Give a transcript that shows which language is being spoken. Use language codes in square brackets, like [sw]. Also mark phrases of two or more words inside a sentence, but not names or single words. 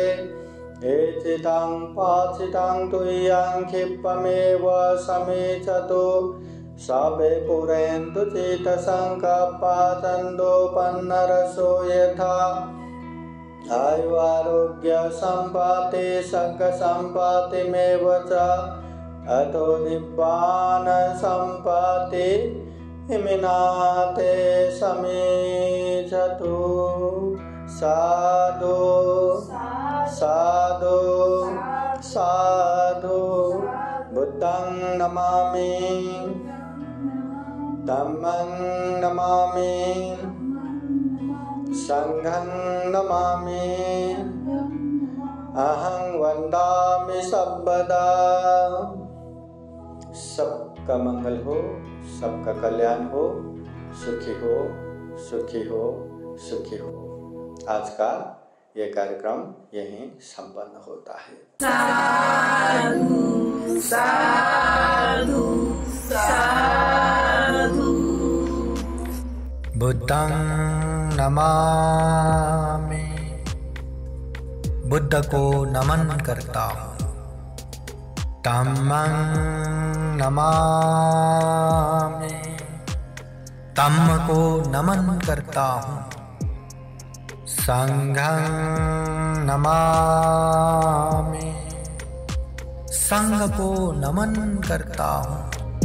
[pi] एचितं पाचितं तुय्यं क्षिप्तमेव समेचतु सबे पुरन्तु चित्तसंकल्पा छन्दोपन्नरसो यथा। आयु आरोग्य सम्पत्ति सक सम्पत्तिमेव च अतो निब्बान सम्पत्ति इमिनाते समेचतु। साधु साधु साधु। बुद्धं नमामि, धम्मं नमामि, संघं नमामि, अहं वन्दामि सर्वदा। [hi] सबका मंगल हो, सबका कल्याण हो, सुखी हो, सुखी हो। आज का ये कार्यक्रम यहीं संपन्न होता है। साधु साधु साधु। [pi] बुद्धं नमामि, [hi] बुद्ध को नमन करता हूँ। [pi] धम्मं नमामि, [hi] धम्म को नमन करता हूँ। [pi] संघं नमामि, [hi] संघ को नमन करता हूँ।